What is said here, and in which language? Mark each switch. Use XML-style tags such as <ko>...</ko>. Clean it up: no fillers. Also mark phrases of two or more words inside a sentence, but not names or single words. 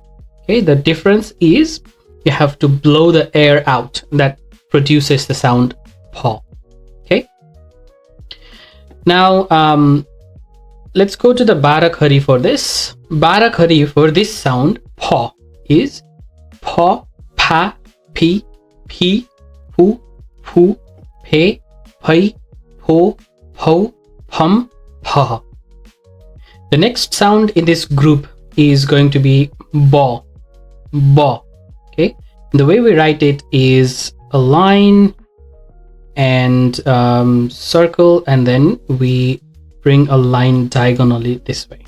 <en>Okay, the difference is you have to blow the air out. That produces the sound paw. Okay. Now, let's go to the Barakhari for this. Barakhari for this sound paw is paw, pa, pi, pi, pu, pu, pe, pai, po, po, pum, pa. The next sound in this group is going to be ba, ba. Okay, the way we write it is a line and circle, and then we bring a line diagonally this way.</en>